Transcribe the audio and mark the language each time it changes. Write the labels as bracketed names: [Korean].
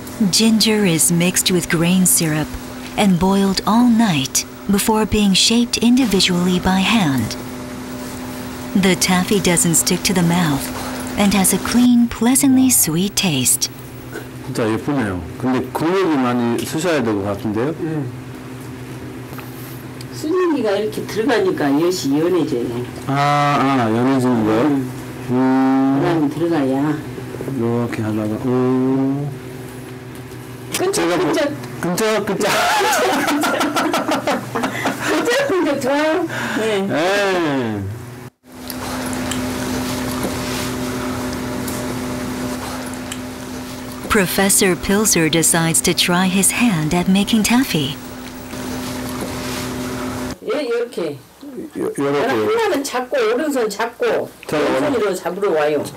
[English] Ginger is mixed with grain syrup and boiled all night before being shaped individually by hand. The taffy doesn't stick to the mouth and has a clean, pleasantly sweet taste. [Korean] 진짜 예쁘네요. 근데 근육이 많이 쓰셔야 될 것 같은데요? 수증기가 이렇게 들어가니까 엿이 연해져요. 연해지는 거요? 그다음에 들어가야. 이렇게 하다가 끈적끈적 좋아요. 네. [English] Professor Pilzer decides to try his hand at making taffy. [Korean] 이렇게. 이렇게. 하나는 잡고 오른손 잡고 왼손으로 잡으러 와요.